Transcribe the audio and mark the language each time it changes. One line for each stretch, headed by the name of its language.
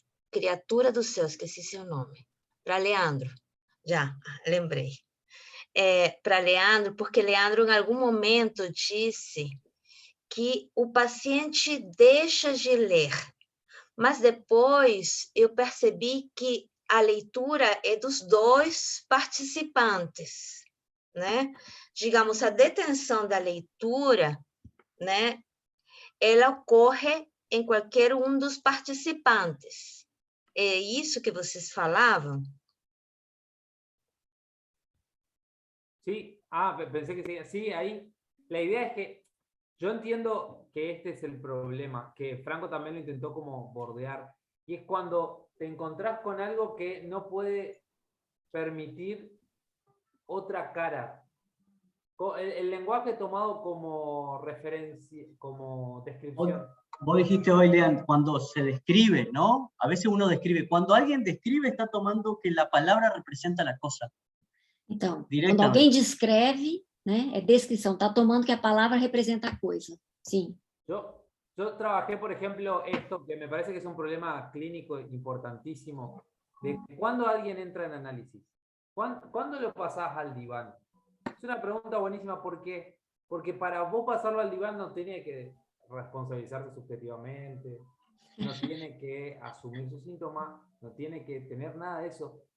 Portuguese: criatura do céu, esqueci seu nome, para Leandro, já lembrei, para Leandro, porque Leandro em algum momento disse que o paciente deixa de ler, mas depois eu percebi que a leitura é dos dois participantes, né? Digamos, a detenção da leitura, né? Ela ocorre em qualquer um dos participantes. É isso que vocês falavam?
Spanish: Sí, pensé que sí. Sí, ahí la idea es que yo entiendo que este es el problema, que Franco también lo intentó como bordear, y es cuando te encontrás con algo que no puede permitir otra cara. El lenguaje tomado como referencia, como descripción. Vos dijiste hoy, Lean, cuando se describe, ¿no? A veces uno describe. Cuando alguien describe, está tomando que la palabra representa la cosa.
Portuguese: Então, quando alguém descreve, né, é descrição, está tomando que a palavra representa a coisa. Sim.
Spanish: Yo trabajé, por ejemplo, esto que me parece que es un problema clínico importantísimo, de cuándo alguien entra en análisis. ¿Cuándo lo pasás al diván? Es una pregunta buenísima, porque para vos pasarlo al diván no tiene que responsabilizarse subjetivamente, no tiene que asumir sus síntomas, no tiene que tener nada de eso.